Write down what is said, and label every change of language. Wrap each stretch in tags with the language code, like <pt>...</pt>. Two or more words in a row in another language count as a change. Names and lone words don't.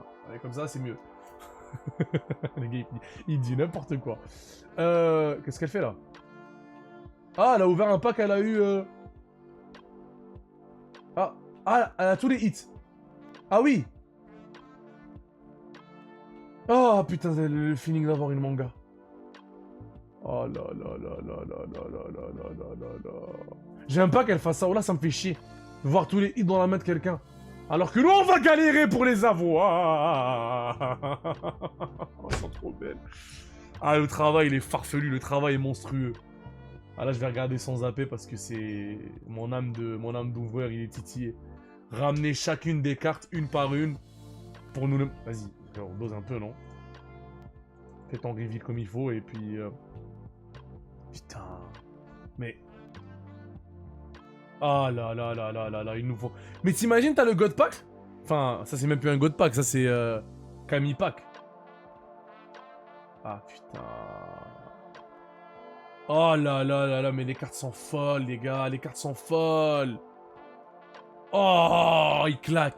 <fr>Allez, comme ça, c'est mieux. Le gars, il dit n'importe quoi. Qu'est-ce qu'elle fait, là? Ah, elle a ouvert un pack, elle a eu... Ah, elle a tous les hits. Ah oui. Oh putain, le feeling d'avoir une manga. Oh là là là là là là là là là là là là. J'aime pas qu'elle fasse ça. Oh là, ça me fait chier. Voir tous les hits dans la main de quelqu'un. Alors que nous, on va galérer pour les avoir. Oh, elles sont trop belles. Ah, le travail, il est farfelu. Le travail est monstrueux. Ah là, je vais regarder sans zapper parce que c'est... Mon âme d'ouvreur, il est titillé. Ramener chacune des cartes, une par une. Pour nous le... Vas-y. On dose un peu, non? Fais ton reveal comme il faut, et puis... Putain... Mais... Ah là là là là là là, il nous faut... Mais t'imagines, t'as le</fr> <en>God Pack?</en> <fr>Enfin, ça c'est même plus un</fr> <en>God Pack,</en> <fr>ça c'est... Kami Pack. Ah putain... Oh là là là là, mais les cartes sont folles, les gars, les cartes sont folles. Oh, il claque.</fr>